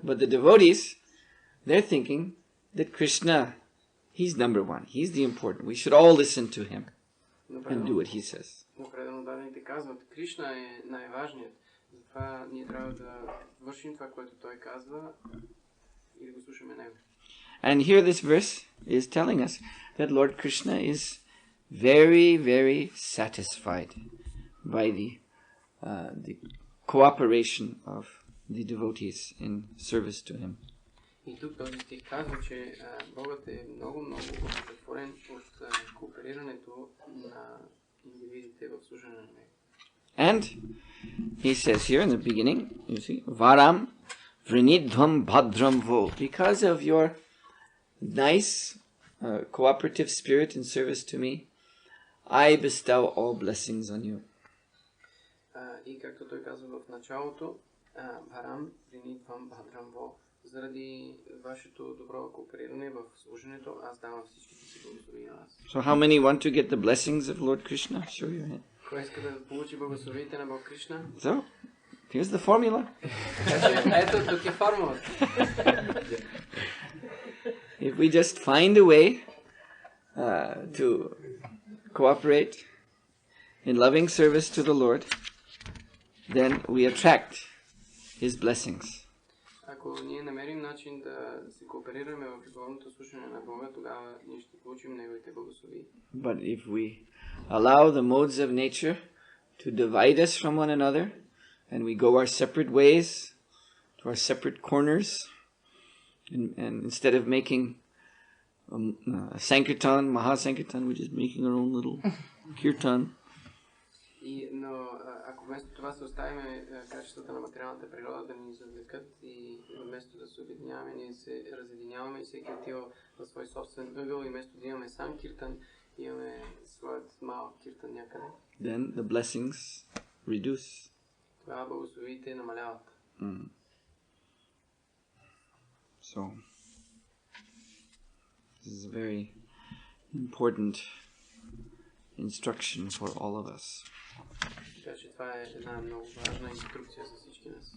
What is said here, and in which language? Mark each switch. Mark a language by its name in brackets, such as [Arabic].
[English] But the devotees, they're thinking that Krishna, he's number one. He's the important. We should all listen to him and do what he says. [Bulgarian] Но преданодарните казват, Кришна е най-важният. Затова ние трябва да вършим това, което той казва и да го слушаме него. [English] And here this verse is telling us that Lord Krishna is very, very satisfied by the cooperation of the devotees in service to him. [Bulgarian] И тук този стих казва, че Богът е много, много удовлетворен от кооперирането на индивидите в служение на него. [English] And he says here in the beginning, you see, Varam [Sanskrit] Vrinidhvam bhadram vo. [English] Because of your nice cooperative spirit in service to me, I bestow all blessings on you. [Bulgarian] И както той казва в началото, [Sanskrit] Бхарам Вринидвам Бхадрам Во, [Bulgarian] заради вашето добро коопериране в служенето, аз давам всичките си благослови на вас. [English] So how many want to get the blessings of Lord Krishna? Show your hand. [Bulgarian] Кой иска да получи благословите на Бог Кришна? [English] So, here's the formula. [Bulgarian] Ето тук е формулата. [English] If we just find a way to cooperate in loving service to the Lord, then we attract His blessings. [Bulgarian] Ако ние намерим начин да се кооперираме в любовното слушане на Бога, тогава ние ще получим Неговите благослови. [English] But if we allow the modes of nature to divide us from one another, and we go our separate ways, to our separate corners, and instead of making Sankirtan, Mahasankirtan, we're just making our own little kirtan. [Bulgarian] Но ако вместо това се оставим качествата на материалната природа да ни завлекат и вместо да се обединяваме, ние се разединяваме и всеки отива в свой собствен ъгъл и вместо да имаме сам киртан, имаме своят малък киртан някъде. [English] Then the blessings reduce. [Bulgarian] Това благословите намаляват. [English] So, this is a very important instruction for all of us. [Bulgarian] Така че това е една много важна инструкция за всички нас.